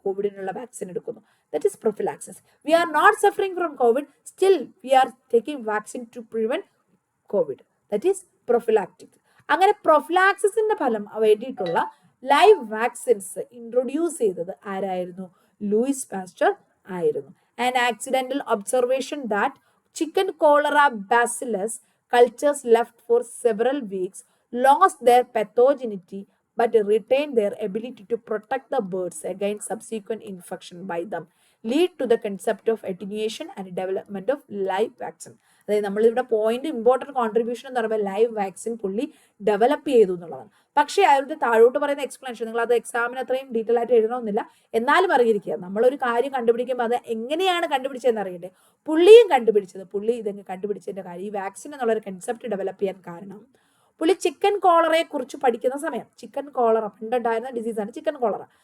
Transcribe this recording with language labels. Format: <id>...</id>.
<ml>കോവിഡിനുള്ള vaccine എടുക്കുന്നു.</ml> <en>That is prophylaxis. We are not suffering from COVID, still we are taking vaccine to prevent COVID. That is prophylactic.</en> <ml>അങ്ങനെ പ്രൊഫിലാക്സിസിന്റെ ഫലം വേണ്ടിയിട്ടുള്ള live vaccines introduce ചെയ്തത് ആരായിരുന്നു? Louis Pasteur ആയിരുന്നു.</ml> <en>And accidental observation that chicken cholera bacillus cultures left for several weeks lost their pathogenicity but retained their ability to protect the birds against subsequent infection by them, lead to the concept of attenuation and development of live vaccine.</en> <ml>അതായത് നമ്മളിവിടെ point important contribution എന്ന് പറയുമ്പോൾ live vaccine പുള്ളി develop ചെയ്തു എന്നുള്ളതാണ്. പക്ഷേ അവരുടെ താഴോട്ട് പറയുന്ന എക്സ്പ്ലനേഷൻ നിങ്ങൾ അത് എക്സാമിന് അത്രയും ഡീറ്റെയിൽ ആയിട്ട് എഴുതണമെന്നില്ല, എന്നാലും അറിയിരിക്കുക. നമ്മളൊരു കാര്യം കണ്ടുപിടിക്കുമ്പോൾ അത് എങ്ങനെയാണ് കണ്ടുപിടിച്ചതെന്ന് അറിയണ്ടേ. പുള്ളിയും കണ്ടുപിടിച്ചത്, പുള്ളി ഇതെങ്ങനെ കണ്ടുപിടിച്ചതിന്റെ കാര്യം, ഈ വാക്സിൻ എന്നുള്ളൊരു കൺസെപ്റ്റ് ഡെവലപ്പ് ചെയ്യാൻ കാരണം പുള്ളി ചിക്കൻ കോളറയെ കുറിച്ച് പഠിക്കുന്ന സമയം, ചിക്കൻ കോളറ പണ്ടുണ്ടായിരുന്ന ഡിസീസാണ് ചിക്കൻ കോളറ.</ml>